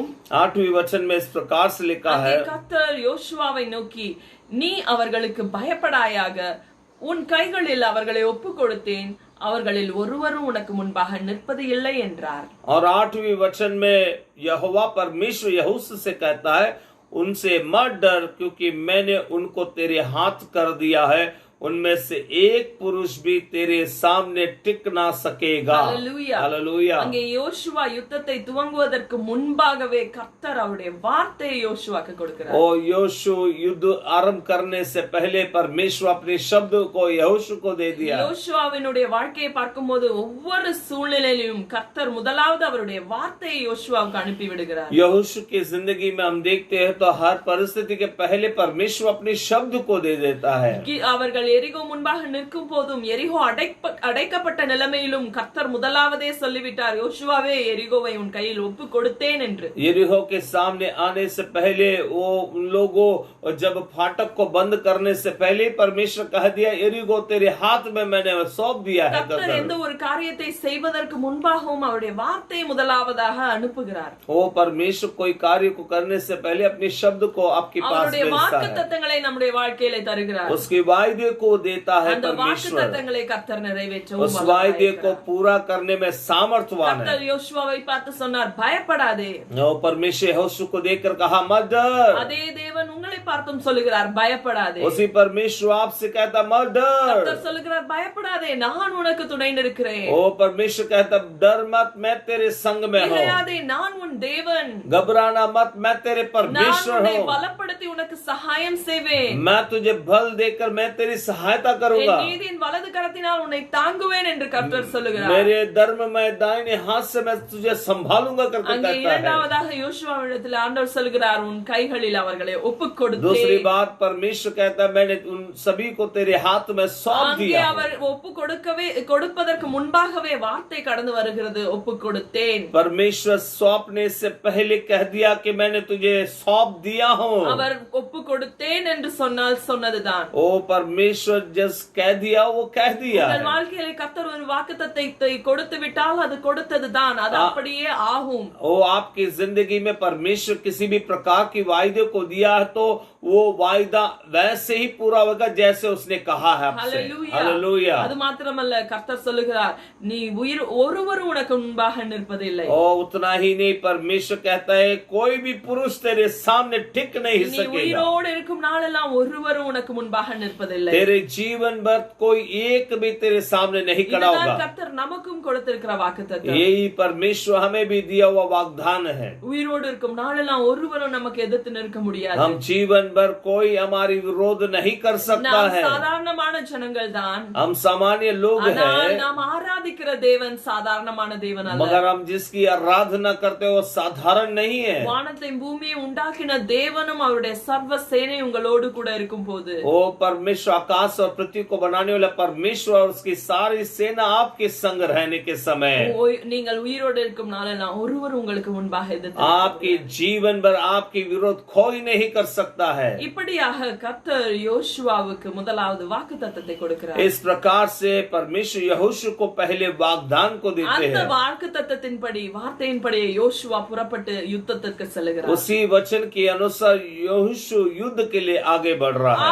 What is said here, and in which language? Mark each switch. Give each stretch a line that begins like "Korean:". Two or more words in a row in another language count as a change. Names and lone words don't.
Hindi: 8वीं वचन में इस प्रकार से लिखा है,
Tamil: கர்த்தர் யோசுவாவை நோக்கி, நீ அவர்களுக்கு பயப்படாயாக, உன் கைகளில் அவர்களை ஒப்பு கொடுத்தேன், அவர்களில் ஒருவரும் உனக்கு முன்பாக நிற்பது இல்லை என்றார்.
Hindi: और 8वीं वचन में यहोवा परमेश्वर यहोशू से कहता है, उनसे मत डर, क्योंकि मैंने उनको तेरे हाथ कर दिया है, उनमें से एक पुरुष भी तेरे सामने टिक ना सकेगा। हालेलुया, हालेलुया।
Tamil: அங்கே யோசுவா யுத்தத்தை துவங்குவதற்கு முன்பாகவே கர்த்தர் அவருடைய வார்த்தையை யோசுவாக்கு கொடுக்கிறார்.
Hindi: ओ यहोशू युद्ध आरंभ करने से पहले परमेश्वर अपने शब्द को यहोशू को दे दिया।
Tamil: யோசுவாவினுடைய வாழ்க்கையை பார்க்கும்போது ஒவ்வொரு சூழ்நிலையிலும் கர்த்தர் முதலாவது அவருடைய வார்த்தையை யோசுவாவுக்கு அனுப்பி விடுகிறார்.
Hindi: यहोशू की जिंदगी में हम देखते हैं तो हर परिस्थिति के पहले परमेश्वर अपने शब्द को दे देता है।
Tamil: அவர்கள் எரிகோ முன்பாக நிற்கும் போதும் எரிகோ அடைக்கப்பட்ட நிலைமையிலும் கர்த்தர் முதலாவதே சொல்லிவிட்டார், யோசுவாவே எரிகோவை உன் கையில் ஒப்பு கொடுத்தேன் என்று.
Hindi: यरीहो के सामने आने से पहले वो उन लोगों जब फाटक को बंद करने से पहले परमेश्वर कह दिया, यरीहो तेरे हाथ में मैंने सौंप दिया है।
Tamil: கர்த்தர் எந்த ஒரு காரியத்தை செய்வதற்கு முன்பாகவும் அவருடைய வார்த்தையை முதலாவதாக அனுப்புகிறார்.
Hindi: वो परमेश्वर कोई कार्य को करने से पहले अपने शब्द को आपके पास
Tamil: அவருடைய
Hindi: भेजता है,
Tamil: வாக்குத்தத்தங்களை நம்முடைய வாழ்க்கையிலே தருகிறார்.
Hindi: उसके वायदे को देता है
Tamil: அந்த
Hindi: परमेश्वर।
Tamil: வாக்குத்தத்தங்களை கர்த்தர் நிறைவேற்றவும்
Hindi: उस वायदे को पूरा करने में सामर्थ्यवान है।
Tamil: கர்த்தர் யோசுவாவை பார்த்து சொன்னார், பயப்படாதே.
Hindi: वो परमेश्वर यहोशू को देखकर कहा, मत डर।
Tamil: அதே தேவன் உங்களை பார்த்தும் சொல்லுகிறார், பயப்படாதே.
Hindi: उसी परमेश्वर आपसे कहता, मत डर।
Tamil: கர்த்தர் சொல்லுகிறார், பயப்படாதே, நான் உனக்கு துணை நிற்கிறேன்.
Hindi: ओ परमेश्वर कहता, डर मत, मैं तेरे संग में हूँ।
Tamil: திகையாதே, நான் உன் தேவன்.
Hindi: घबराना मत, मैं तेरे
Tamil: நான்
Hindi: परमेश्वर
Tamil: உன்னை
Hindi: हूँ।
Tamil: பலப்படுத்தி உனக்கு சகாயம் செய்வேன்.
Hindi: मैं तुझे बल देकर मैं तेरी सहायता करूंगा।
Tamil: என் நீதியின் வலது கரத்தினால் உன்னை தாங்குவேன் என்று கர்த்தர் சொல்லுகிறார்.
Hindi: मेरे धर्ममय दाहिने हाथ से मैं तुझे संभालूंगा करके
Tamil: அங்கே
Hindi: कहता है।
Tamil: இரண்டாவதாக யோசுவாவிடத்தில் ஆண்டவர் சொல்லுகிறார், உன் கைகளில் அவர்களை ஒப்புக்
Hindi: दूसरी
Tamil: கொடுத்தேன்.
Hindi: बात परमेश्वर कहता है, मैंने उन सभी को तेरे हाथ में सौंप
Tamil: அங்கே
Hindi: दिया।
Tamil: அவர் ஒப்பு கொடுப்பதற்கு முன்பாகவே வார்த்தை கடந்து வருகிறது, ஒப்பு கொடுத்தேன்.
Hindi: परमेश्वर सौंपने से पहले कह दिया कि मैंने तुझे सौंप दिया हूँ।
Tamil: அவர் ஒப்பு கொடுத்தேன் என்று சொன்னால் சொன்னதுதான்.
Hindi: ओ परमेश्वर जस कह दिया वो कह दिया
Tamil: உங்கள்
Hindi: है।
Tamil: வாழ்க்கையில கர்த்தர் ஒரு வாக்குத்தத்தத்தை கொடுத்து விட்டால் அது கொடுத்ததுதான், அது அப்படியே ஆகும்.
Hindi: ओ आपकी जिंदगी में परमेश्वर किसी भी प्रकार की वायदे को दिया है तो वो वायदा वैसे ही पूरा होगा जैसे उसने कहा है आपसे।
Tamil: ஹல்லேலூயா.
Hindi: हालेलुया।
Tamil: அது மாத்திரமல்ல, கர்த்தர் சொல்லுகிறார், நீ ஒருவரும் உனக்கு முன்பாக நிற்பதில்லை.
Hindi: ओ उतना ही नहीं, परमेश्वर कहता है कोई भी पुरुष तेरे सामने टिक नहीं
Tamil: நீ
Hindi: सकेगा।
Tamil: உயிரோடு இருக்கும் நாளெல்லாம் ஒருவரும் உனக்கு முன்பாக நிற்பதில்லை.
Hindi: तेरे जीवन भर कोई एक भी तेरे सामने नहीं खड़ा
Tamil: இதுதான்
Hindi: होगा।
Tamil: கர்த்தர் நமக்கும் கொடுத்திருக்கிற வாக்குத்தத்தம்.
Hindi: यही परमेश्वर हमें भी दिया हुआ वाग्दान है।
Tamil: உயிரோடு இருக்கும் நாளெல்லாம் ஒருவரும் நமக்கு எதிர்த்து நிற்க முடியாது.
Hindi: हम जीवन भर कोई हमारी विरोध नहीं कर सकता
Tamil: நாம்
Hindi: है।
Tamil: சாதாரணமான ஜனங்கள் தான்,
Hindi: हम सामान्य लोग
Tamil: ஆனால்
Hindi: हैं,
Tamil: நாம் ஆராதிக்கிற தேவன் சாதாரணமான தேவன் அல்ல.
Hindi: मगर हम जिसकी आराधना करते हैं वो साधारण नहीं है।
Tamil: வானத்தை பூமியை உண்டாக்கின தேவனும் அவருடைய சர்வ சேனை உங்களோடு கூட இருக்கும் போது,
Hindi: ओ परमेश्वर आकाश और पृथ्वी को बनाने वाला परमेश्वर और उसकी सारी सेना आपके संग रहने रहने के समय
Tamil: நீங்கள் உயிரோடு இருக்கும் நாளெல்லாம் ஒருவர் உங்களுக்கு முன்பாக எதிர்த்து
Hindi: आपके जीवन भर आपके विरोध कोई नहीं कर सकता है।
Tamil: இப்படியாக கர்த்தர் யோசுவாவுக்கு முதலாவது வாக்குத்தத்தத்தை கொடுக்கிறார்।
Hindi: इस प्रकार से परमेश्वर यहोशू को पहले वाग्दान को देते
Tamil: அந்த
Hindi: हैं।
Tamil: வாக்குத்தத்தத்தின்படி வார்த்தையின்படி யோசுவா புறப்பட்டு யுத்தத்திற்கு செல்கிறார்।
Hindi: उसी वचन के अनुसार यहोशू युद्ध के लिए आगे बढ़ रहा है।